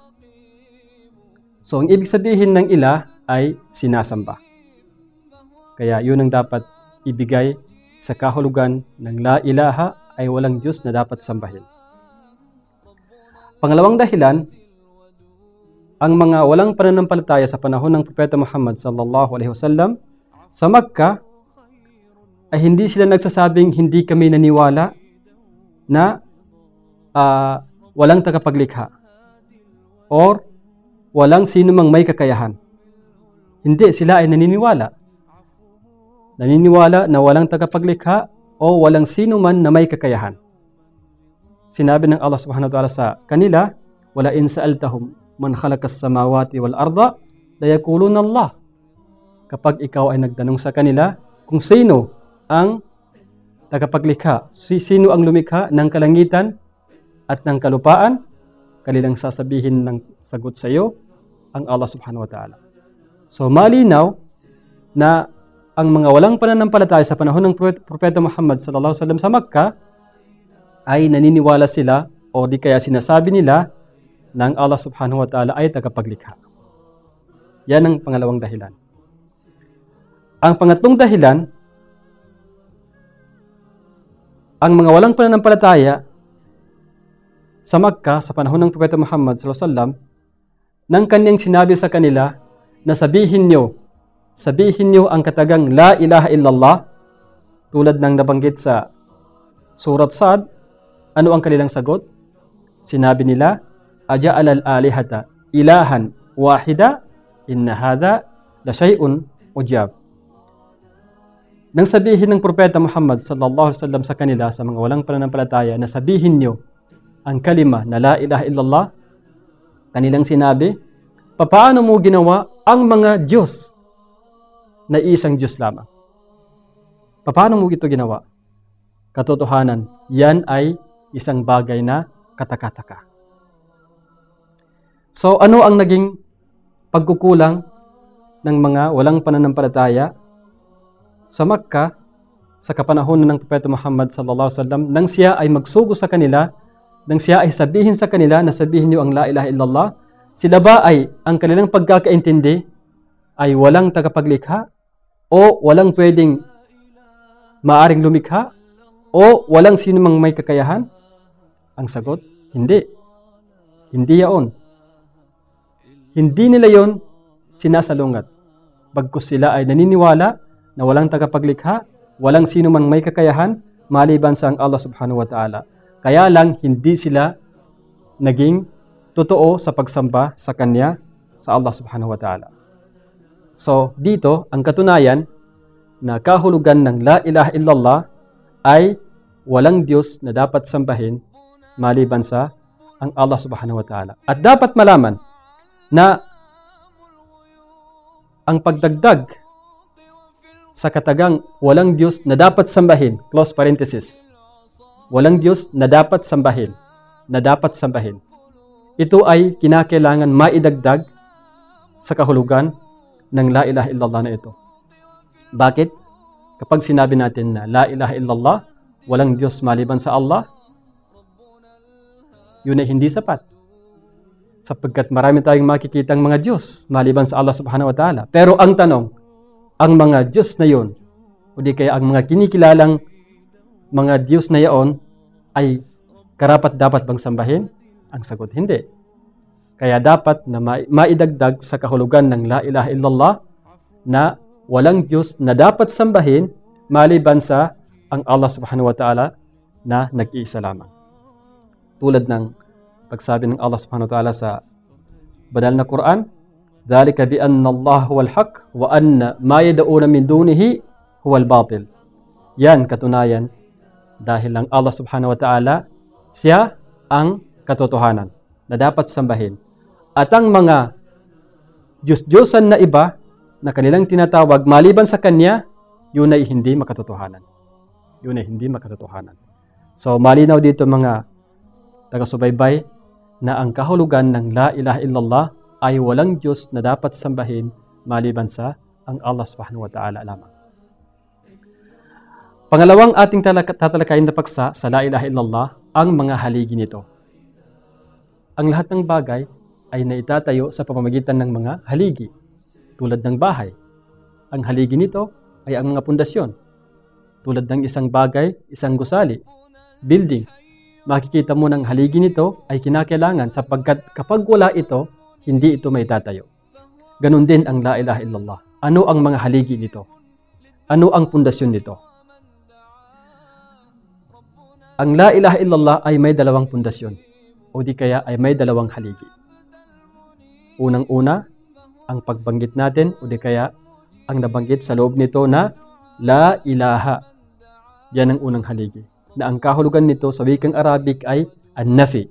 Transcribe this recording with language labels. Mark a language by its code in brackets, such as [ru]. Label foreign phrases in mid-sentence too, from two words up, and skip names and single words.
[tl] So, ang ibig sabihin ng ilah ay sinasamba. Kaya yun ang dapat ibigay sa kahulugan ng [ar] لا إله [tl] ay walang Diyos na dapat sambahin. Pangalawang dahilan, ang mga walang pananampalataya sa panahon ng Propeta Muhammad [ar] صلى الله عليه وسلم [tl] sa Makkah ay hindi sila nagsasabing hindi kami naniwala na walang tagapaglikha or walang sino mang may kakayahan. Hindi, sila ay naniniwala. Naniniwala na walang tagapaglikha o walang sino man na may kakayahan. Sinabi ng [ar] Allah سبحانه وتعالى [tl] sa kanila, [ar] ولئن سألتهم من خلق السماوات والأرض ليقولن الله. [tl] Kapag ikaw ay nagtanong sa kanila kung sino ang tagapaglikha, sino ang lumikha ng kalangitan at ng kalupaan, kanilang sasabihin ng sagot sa iyo ang Allah [ar] سبحانه وتعالى. [tl] So malinaw na ang mga walang pananampalataya sa panahon ng Propeta Muhammad [ar] صلى الله عليه وسلم [tl] sa Makkah ay naniniwala sila o di kaya sinasabi nila na ang Allah [ar] سبحانه وتعالى [tl] ay tagapaglikha. Yan ang pangalawang dahilan. Ang pangatlong dahilan, ang mga walang pananampalataya sa Makkah sa panahon ng Propeta Muhammad [ar] صلى الله عليه وسلم [tl] nang kanyang sinabi sa kanila na sabihin nyo sabihin niyo ang katagang [ar] لا إله إلا الله, [tl] tulad ng nabanggit sa Surat Sad, ano ang kanilang sagot? Sinabi nila, [ar] أجعل الآلهة إلها واحدا إن هذا لشيء عجاب. [tl] Nang sabihin ng Propeta Muhammad [ar] صلى الله عليه وسلم [tl] sa kanila, sa mga walang pananampalataya, na sabihin niyo ang kalima na [ar] لا إله إلا الله, [tl] kanilang sinabi, papaano mo ginawa ang mga Diyos na isang Diyos lamang? Paano mo ito ginawa? Katotohanan, yan ay isang bagay na katakataka. So ano ang naging pagkukulang ng mga walang pananampalataya sa Makkah sa kapanahon ng Propeta Muhammad [ar] صلى الله عليه وسلم, [tl] nang siya ay magsugo sa kanila, nang siya ay sabihin sa kanila na sabihin niyo ang [ar] لا إله إلا الله, [tl] sila ba ay ang kanilang pagkakaintindi ay walang tagapaglikha o walang pwedeng maaring lumikha o walang sino mang may kakayahan? Ang sagot, hindi. Hindi yaon. Hindi nila yon sinasalungat. Bagkus sila ay naniniwala na walang tagapaglikha, walang sino man may kakayahan maliban sa ang Allah [ar] سبحانه وتعالى. [tl] Kaya lang hindi sila naging totoo sa pagsamba sa Kanya, sa Allah [ar] سبحانه وتعالى. [tl] So dito, ang katunayan na kahulugan ng [ar] لا إله إلا الله [tl] ay walang Diyos na dapat sambahin maliban sa ang Allah [ar] سبحانه وتعالى. [tl] At dapat malaman na ang pagdagdag sa katagang walang Diyos na dapat sambahin, [en] close parenthesis, [tl] walang Diyos na dapat sambahin, ito ay kinakailangan maidagdag sa kahulugan ng [ar] لا إله إلا الله [tl] na ito. Bakit? Kapag sinabi natin na [ar] لا إله إلا الله, [tl] walang Diyos maliban sa Allah, yun ay hindi sapat. Sapagkat marami tayong makikitang mga Diyos maliban sa Allah [ar] سبحانه وتعالى. [tl] Pero ang tanong, ang mga Diyos na yun, o di kaya ang mga kinikilalang mga Diyos na yaon, ay karapat-dapat bang sambahin? Ang sagot, hindi. Kaya dapat na maidagdag sa kahulugan ng [ar] لا إله إلا الله [tl] na walang Diyos na dapat sambahin maliban sa ang Allah [ar] سبحانه وتعالى [tl] na nag-iisa lamang. Tulad ng pagsabi ng [ar] Allah سبحانه وتعالى [tl] sa banal na Quran, [ar] ذلك بأن الله هو الحق وأن ما يدعون من دونه هو الباطل. [tl] Yan katunayan dahil ang Allah [ar] سبحانه وتعالى, [tl] siya ang katotohanan na dapat sambahin. At ang mga Diyos-Diyosan na iba na kanilang tinatawag maliban sa Kanya, yun ay hindi makatotohanan. So malinaw dito mga taga-subaybay na ang kahulugan ng [ar] لا إله إلا الله [tl] ay walang Diyos na dapat sambahin maliban sa ang Allah [ar] سبحانه وتعالى [tl] lamang. Pangalawang ating tatalakayin na paksa sa [ar] لا إله إلا الله, [tl] ang mga haligi nito. Ang lahat ng bagay ay naitatayo sa pamamagitan ng mga haligi, tulad ng bahay. Ang haligi nito ay ang mga pundasyon, tulad ng isang bagay, isang gusali, building. Makikita mo ng haligi nito ay kinakailangan sapagkat kapag wala ito, hindi ito may tatayo. Ganon din ang [ar] لا إله إلا الله. [tl] Ano ang mga haligi nito? Ano ang pundasyon nito? Ang [ar] لا إله إلا الله [tl] ay may dalawang pundasyon o di kaya ay may dalawang haligi. Unang-una, ang pagbanggit natin o di kaya ang nabanggit sa loob nito na [ar] لا إله. [tl] Yan ang unang haligi. Na ang kahulugan nito sa wikang Arabic ay an-nafi.